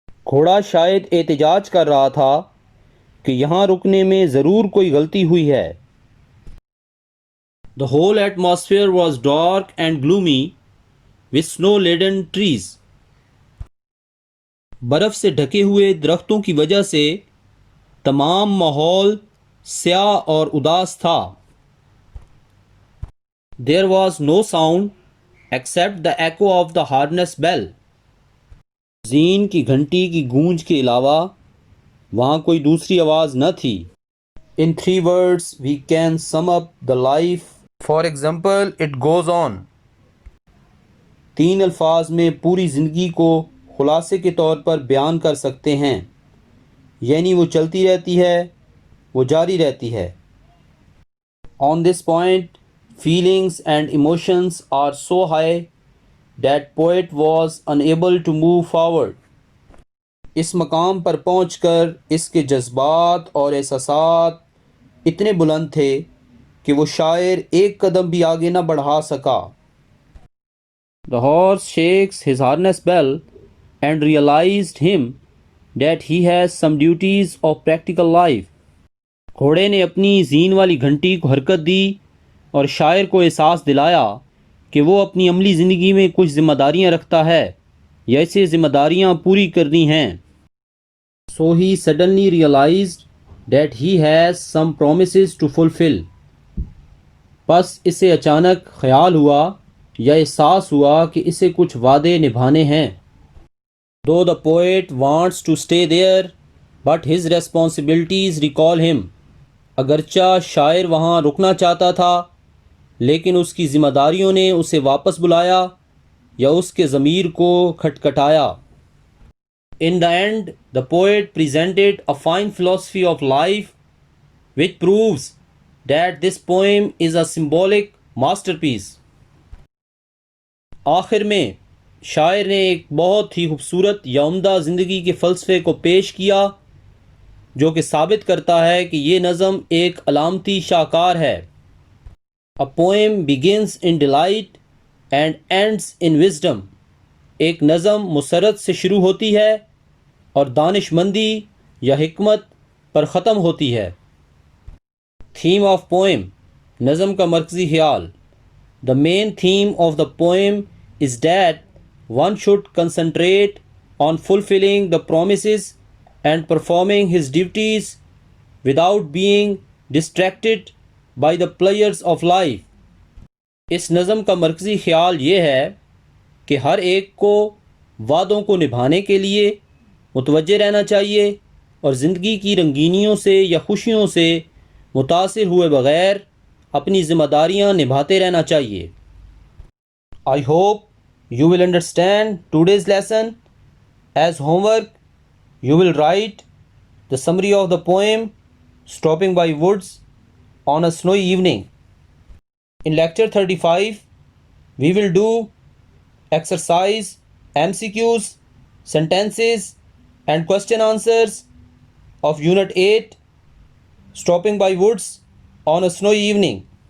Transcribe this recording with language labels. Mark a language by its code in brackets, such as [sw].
[ur] گھوڑا شاید احتجاج کر رہا تھا کہ یہاں رکنے میں ضرور کوئی غلطی ہوئی ہے. [en] The whole atmosphere was dark and gloomy with snow-laden trees. [ur] برف سے ڈھکے ہوئے درختوں کی وجہ سے تمام ماحول سیاہ اور اداس تھا. [en] There was no sound except the echo of the harness bell. [ur] زین کی گھنٹی کی گونج کے علاوہ وہاں کوئی دوسری آواز نہ تھی. [en] In 3 words we can sum up the life. For example, it goes on. [ur] 3 الفاظ میں پوری زندگی کو خلاصے کے طور پر بیان کر سکتے ہیں. یعنی وہ چلتی رہتی ہے، وہ جاری رہتی ہے. [en] On this point, feelings and emotions are so high that poet was unable to move forward. [ur] اس مقام پر پہنچ کر اس کے جذبات اور احساسات اتنے بلند تھے کہ وہ شاعر ایک قدم بھی آگے نہ بڑھا سکا. [en] The horse shakes his harness bell and realized him that he has some duties of practical life. [ur] گھوڑے نے اپنی زین والی گھنٹی کو حرکت دی اور شاعر کو احساس دلایا کہ وہ اپنی عملی زندگی میں کچھ ذمہ داریاں رکھتا ہے یا اسے ذمہ داریاں پوری کرنی ہیں. [en] So he suddenly realized that he has some promises to fulfill. [ur] بس اسے اچانک خیال ہوا یا احساس ہوا کہ اسے کچھ وعدے نبھانے ہیں. [en] Though the poet wants to stay there, but his responsibilities recall him. [ur] اگرچہ شاعر وہاں رکنا چاہتا تھا لیکن اس کی ذمہ داریوں نے اسے واپس بلایا یا اس کے ضمیر کو کھٹکھٹایا. [en] In the end, the poet presented a fine philosophy of life which proves that this poem is a symbolic masterpiece. [ur] آخر میں شاعر نے ایک بہت ہی خوبصورت یا عمدہ زندگی کے فلسفے کو پیش کیا جو کہ ثابت کرتا ہے کہ یہ نظم ایک علامتی شاہکار ہے. [en] A poem begins in delight and ends in wisdom. [ur] ایک نظم مسرت سے شروع ہوتی ہے اور دانش مندی یا حکمت پر ختم ہوتی ہے. [en] Theme of poem. [ur] نظم کا مرکزی خیال. [en] The main theme of the poem is that one should concentrate on fulfilling the promises and performing his duties without being distracted by the pleasures of life. [ur] اس نظم کا مرکزی خیال یہ ہے کہ ہر ایک کو وعدوں کو نبھانے کے لیے متوجہ رہنا چاہیے اور زندگی کی رنگینیوں سے یا خوشیوں سے متاثر ہوئے بغیر اپنی ذمہ داریاں نبھاتے رہنا چاہیے. [en] I hope you will understand today's lesson. As homework, you will write the summary of the poem Stopping by Woods on a Snowy Evening. In lecture 35, we will do exercise, MCQs, sentences and question answers of Unit 8 Stopping by Woods on a Snowy Evening.